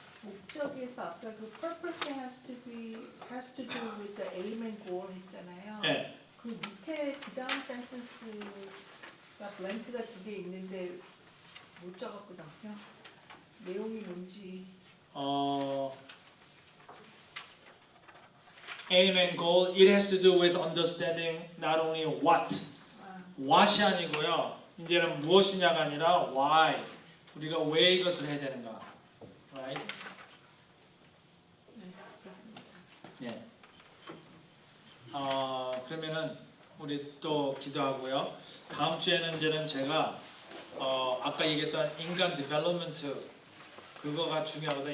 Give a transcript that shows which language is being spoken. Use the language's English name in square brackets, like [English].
[Korean] 목적에서 아까 그 [English] purpose has to do with the aim and goal [Korean] 했잖아요. 네. 그 밑에 그 다음 센텐스가 블랭크가 2개 있는데 못 적었거든요. 내용이 뭔지. [English] Aim and goal, it has to do with understanding not only what이 [Korean] 아니고요. 이제는 무엇이냐가 아니라 why. 우리가 왜 이것을 해야 되는가. [English] Right? [Korean] 네, 그렇습니다. 예. 그러면은 우리 또 기도하고요. 다음 주에는 이제는 제가 아까 얘기했던 인간 디벨롭먼트 그거가 중요하거든요.